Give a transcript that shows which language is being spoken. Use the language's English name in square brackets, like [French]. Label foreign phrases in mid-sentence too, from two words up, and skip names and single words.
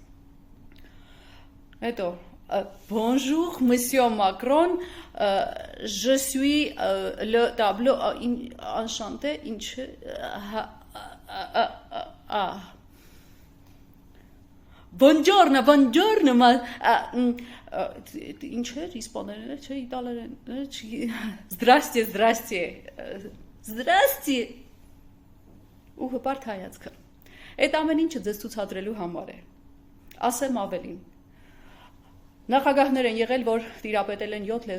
[Armenian] հետո, [French] bonjour, monsieur Macron, je suis le tableau, enchanté, buongiorno, [Armenian] ինչ էր, իսպաներեն չէ, իտալերեն, zdrastie, ու հպարտ հայացքը։ Այդ ամեն ինչը ձեզ ցուցադրելու համար է։ Ասեմ ավելին։ Նախագահներ են եղել, որ տիրապետել են 7